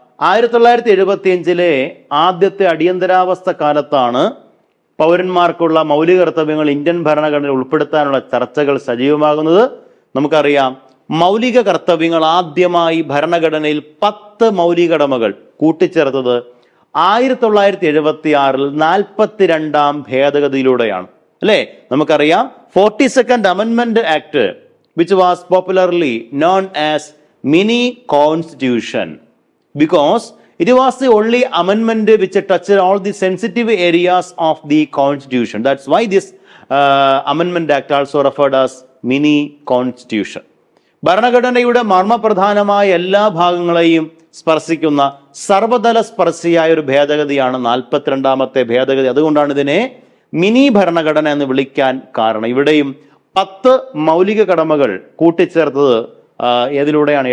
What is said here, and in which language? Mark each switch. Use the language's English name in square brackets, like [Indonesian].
[Malayalam] 1975 ആദ്യത്തെ അടിയന്തരാവസ്ഥ കാലത്താണ് പൗരന്മാർക്കുള്ള മൗലിക കർത്തവ്യങ്ങൾ ഇന്ത്യൻ ഭരണഘടനയിൽ ഉൾപ്പെടുത്താനുള്ള ചർച്ചകൾ സജീവമാകുന്നത്. നമുക്കറിയാം മൗലിക കർത്തവ്യങ്ങൾ ആദ്യമായി ഭരണഘടനയിൽ 10 മൗലിക കടമകൾ കൂട്ടിച്ചേർത്തത് 1976 42 ഭേദഗതിയിലൂടെയാണ് അല്ലേ? നമുക്കറിയാം [English] 42nd Amendment Act, which was popularly known as mini constitution, because it was the only amendment which touched all the sensitive areas of the constitution. That's why this Amendment Act also referred as mini constitution. [Malayalam] ഭരണഘടനയുടെ മർമ്മപ്രധാനമായ എല്ലാ ഭാഗങ്ങളെയും സ്പർശിക്കുന്ന സർവതല സ്പർശിയായ ഒരു ഭേദഗതിയാണ് 42ാമത്തെ ഭേദഗതി. അതുകൊണ്ടാണ് ഇതിനെ mini ഭരണഘടന എന്ന് വിളിക്കാൻ കാരണം. ഇവിടെയും 10 മൗലിക കടമകൾ കൂട്ടിച്ചേർത്തത് ഏതിലൂടെയാണ്?